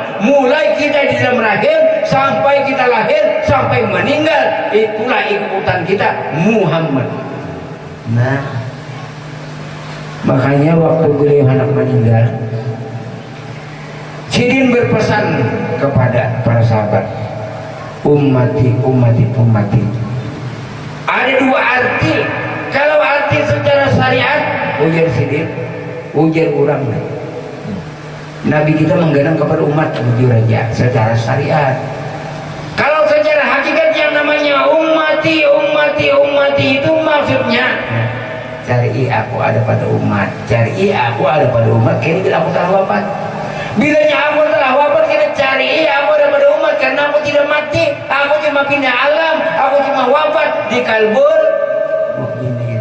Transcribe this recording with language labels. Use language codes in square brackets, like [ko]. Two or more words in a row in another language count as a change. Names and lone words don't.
[id] Mulai kita di dalam rahim sampai kita lahir sampai meninggal, itulah ikutan kita Muhammad. Nah, makanya waktu beliau anak meninggal, Sidin berpesan kepada para sahabat, [ar] ummati, ummati, ummati. [id] Ada dua arti. Kalau arti secara syariat, ujar Sidin, ujar orang. Nabi kita menggenang kepada umat jujur aja secara syariat. Kalau secara hakikat yang namanya [ar] ummati, ummati, ummati [id] itu maksudnya cari aku ada pada umat, cari aku ada pada umat. Kini bila aku telah wafat, bilanya aku telah wafat, kita cari aku ada pada umat karena aku tidak mati, aku cuma pindah alam, aku cuma wafat di [ar] kalbul mukminin.